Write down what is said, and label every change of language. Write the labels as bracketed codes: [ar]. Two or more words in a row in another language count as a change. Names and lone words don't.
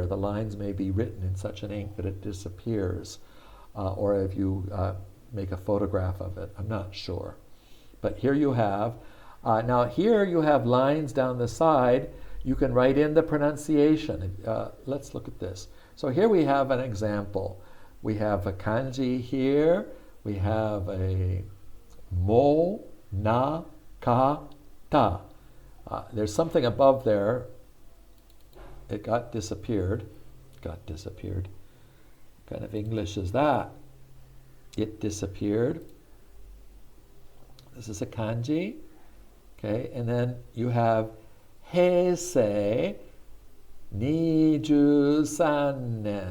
[en] The lines may be written in such an ink that it disappears, or if you make a photograph of it. I'm not sure. But here you have, now here you have lines down the side. You can write in the pronunciation. Let's look at this. So here we have an example. We have a kanji here. We have a mo, na, ka, ta. There's something above there. It got disappeared. Got disappeared. What kind of English is that? It disappeared. This is a kanji. Okay, and then you have [ja] heisei 23 nen.